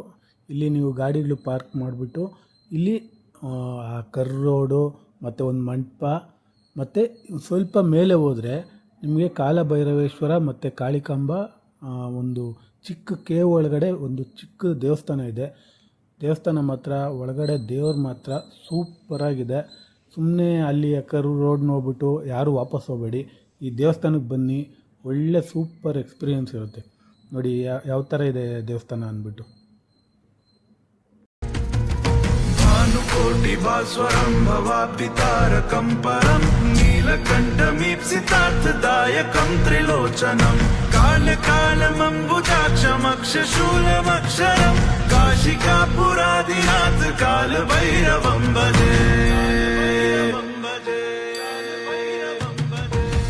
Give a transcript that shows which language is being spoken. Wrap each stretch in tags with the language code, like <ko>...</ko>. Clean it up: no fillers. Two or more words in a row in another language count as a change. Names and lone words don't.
<kn>ಇಲ್ಲಿ ನೀವು ಗಾಡಿಗಳು ಪಾರ್ಕ್ ಮಾಡಿಬಿಟ್ಟು ಇಲ್ಲಿ ಆ ಕರ್ ರೋಡು ಮತ್ತು ಒಂದು ಮಂಟಪ ಮತ್ತು ಸ್ವಲ್ಪ ಮೇಲೆ ಹೋದರೆ ನಿಮಗೆ ಕಾಲಭೈರವೇಶ್ವರ ಮತ್ತು ಕಾಳಿಕಾಂಬ ಒಂದು ಚಿಕ್ಕ ಕೇವ್ ಒಳಗಡೆ ಒಂದು ಚಿಕ್ಕ ದೇವಸ್ಥಾನ ಇದೆ. ದೇವಸ್ಥಾನ ಮಾತ್ರ ಒಳಗಡೆ ದೇವ್ರು ಮಾತ್ರ ಸೂಪರಾಗಿದೆ. ಸುಮ್ಮನೆ ಅಲ್ಲಿ ಕರು ರೋಡ್ ನೋಡ್ಬಿಟ್ಟು ಯಾರೂ ವಾಪಸ್ ಹೋಗಬೇಡಿ. ಈ ದೇವಸ್ಥಾನಕ್ಕೆ ಬನ್ನಿ, ಒಳ್ಳೆ</kn> <en>super experience</en> <kn>ಇರುತ್ತೆ. ನೋಡಿ ಯಾವ ಥರ ಇದೆ ದೇವಸ್ಥಾನ ಅಂದ್ಬಿಟ್ಟು.</kn> <sa>कोटिभास्वरं भवापितारकं परं नीलकण्ठमीप्सितार्थदायकं त्रिलोचनं कालकालमम्बुजाक्षमक्षशूलमक्षरं काशिकापुरादिनाथ कालभैरवं भजे.</sa>